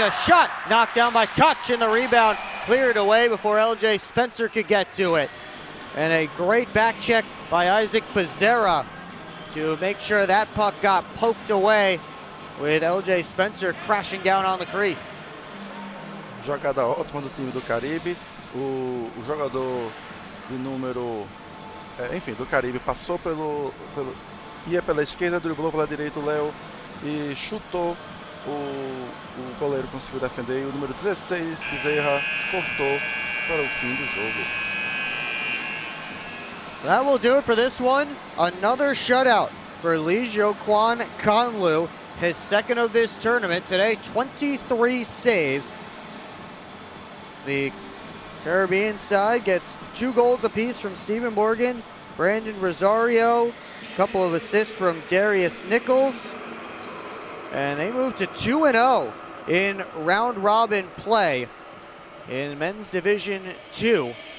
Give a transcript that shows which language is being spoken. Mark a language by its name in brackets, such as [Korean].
[English] A shot knocked down by Koch, and the rebound cleared away before LJ Spencer could get to it. And a great back check by Isaac Becerra to make sure that puck got poked away, with LJ Spencer crashing down on the crease. [Portuguese] Jogada ótima do time do Caribe. O jogador de número, enfim, do Caribe passou ia pela esquerda, driblou pela direita o Léo e chutou. O goleiro conseguiu defender e o número 16, Bezerra, cortou para o fim do jogo. [English] So that will do it for this one. Another shutout for Lee Jo-Kwan Conlu, his second of this tournament today. 23 saves. The Caribbean side gets 2 goals apiece from Stephen Morgan, Brandon Rosario, a couple of assists from Darius Nichols, and they move to 2-0 in round-robin play in Men's Division 2.